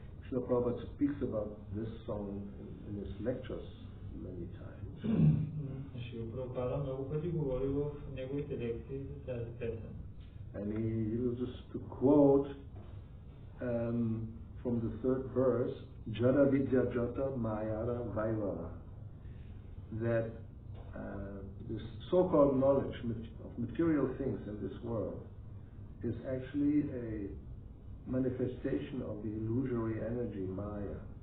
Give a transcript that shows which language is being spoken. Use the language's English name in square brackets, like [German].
[English] Srila Prabhupada speaks about this song in his lectures many times. [Bulgarian] Шрила Прабхупада много пъти говори в неговите лекции за тази песен. [English] And he uses to quote from the third verse, [Bangla] Jada Vidya Jata Mayara Vaivara, [English] that this so-called knowledge of material things in this world is actually a manifestation of the illusory energy Maya.